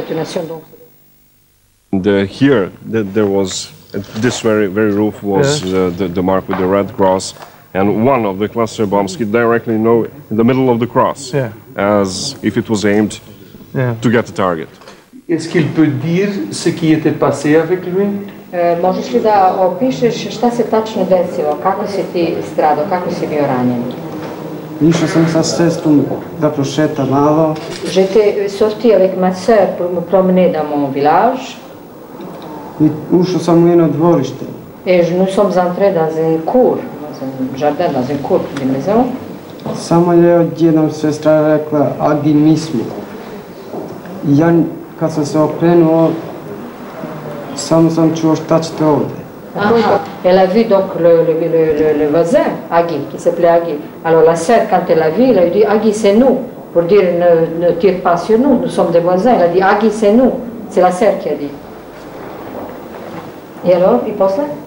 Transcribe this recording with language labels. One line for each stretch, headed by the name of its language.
English: Here there was, this very roof was the mark with the red cross, and one of the cluster bombs hit directly in the middle of the cross, as if it was aimed to get the target.
French: Est-ce qu'il peut dire ce qui était passé avec lui?
Serbian: Možeš li da opišeš šta se tačno desilo, kako si ti stradao, kako si bio ranjen? Išao sam sa sestrom da prošeta malo.
French: J'étais sorti avec ma sœur pour me promener dans mon village.
Serbian: I ušao sam u jedno dvorište.
French: Et nous sommes entrés dans une cour, dans un jardin, dans une cour d'une maison.
Serbian: Samo je odjednom sestra rekla, Agi, mi smo. I ja, kad sam se okrenuo, samo sam čuo šta ćete ovde.
French: Elle a vu donc le voisin, Agi, qui s'appelait Agi. Alors la sœur, quand elle a vu, elle a dit Agi, c'est nous. Pour dire ne tire pas sur nous, nous sommes des voisins. Elle a dit Agi, c'est nous. C'est la sœur qui a dit. Et alors,
Serbian: i posle?